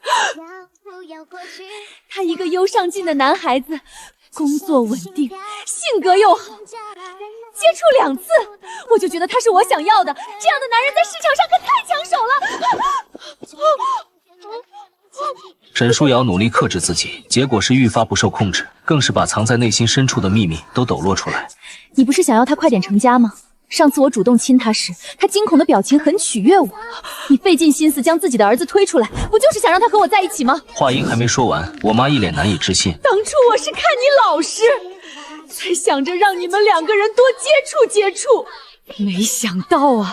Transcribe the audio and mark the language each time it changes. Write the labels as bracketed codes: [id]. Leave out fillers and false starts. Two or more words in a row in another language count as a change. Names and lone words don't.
[zh] 他一個優上進的男孩子，工作穩定，性格又好，接觸2次，我就覺得他是我想要的。這樣的男人在市場上可太搶手了。沈舒瑤努力克制自己，結果是愈發不受控制，更是把藏在內心深處的秘密都抖落出來。你不是想要他快點成家嗎？上次我主動親他時，他驚恐的表情很取悅我。你費盡心思將自己的兒子推出來，不就是想讓他和我在一起嗎？話音還沒說完，我媽一臉難以置信。當初我是看你老實，才想着讓你們2個人多接觸接觸，沒想到啊！